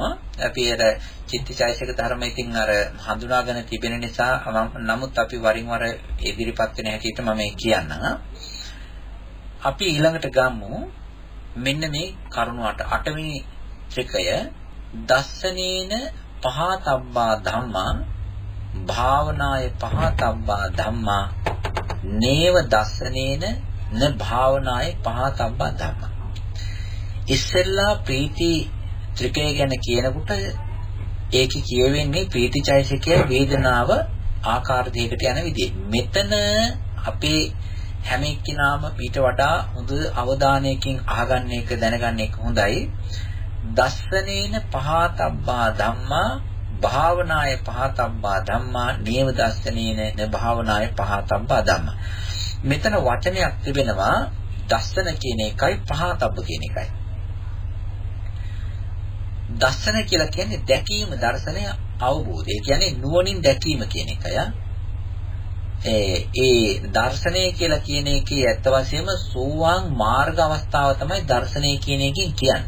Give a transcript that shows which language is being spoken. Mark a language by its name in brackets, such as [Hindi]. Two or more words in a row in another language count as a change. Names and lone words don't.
[Sinhala] අපි අර චිත්තචෛතසික ධර්ම ඉතින් අර හඳුනාගෙන තිබෙන නිසා නමුත් අපි වරින් වර ඉදිරිපත් වෙන හැටියට මම කියන්නම්. අපි ඊළඟට ගමු මෙන්න මේ කරුණ 8 වෙනි ත්‍රිකය [Pali] දස්සනේන පහතබ්බා ධම්මා භාවනාය පහතබ්බා ධම්මා නේව දස්සනේන න භාවනාය පහතබ්බා ධම්මා. [Sinhala] ඉස්සෙල්ලා ප්‍රීති ත්‍රිකය ගැන කියනකොට ඒකේ කියවෙන්නේ ප්‍රීතිචෛතසිකය වේදනාව ආකාර දෙකකට යන විදිහ. මෙතන අපේ හැම එක්කිනාම ඊට වඩා හොඳ අවධානයකින් අහගන්න එක දැනගන්න එක හොඳයි. [Pali] දස්සනේන පහතබ්බා ධම්මා භාවනාය පහතබ්බා ධම්මා නේව දස්සනේන න භාවනාය පහතබ්බා ධම්මා. [Sinhala] මෙතන වචනයක් තිබෙනවා දස්සන කියන එකයි පහතබ්බ කියන එකයි. දස්සන කියලා කියන්නේ දැකීම, දර්ශනය, අවබෝධය. ඒ කියන්නේ නුවණින් දැකීම කියන එකය. ඒ දර්ශනය කියලා කියන එකේ ඇත්ත වශයෙන්ම සෝවාන් මාර්ග අවස්ථාව තමයි දර්ශනය කියන එකෙන් කියන්නේ.